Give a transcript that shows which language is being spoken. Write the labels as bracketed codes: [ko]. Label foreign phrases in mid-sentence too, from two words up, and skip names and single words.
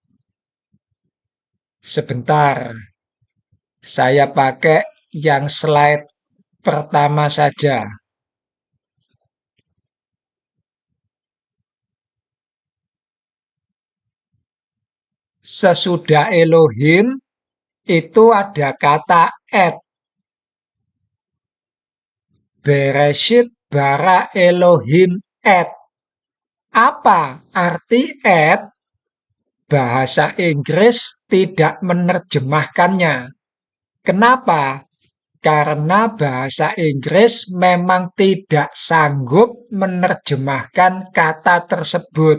[id] Sebentar, saya pakai yang slide pertama saja. Sesudah Elohim, itu ada kata "et". [he] בראשית ברא אלהים את. [id] Apa arti et? Bahasa Inggris tidak menerjemahkannya. Kenapa? Karena bahasa Inggris memang tidak sanggup menerjemahkan kata tersebut.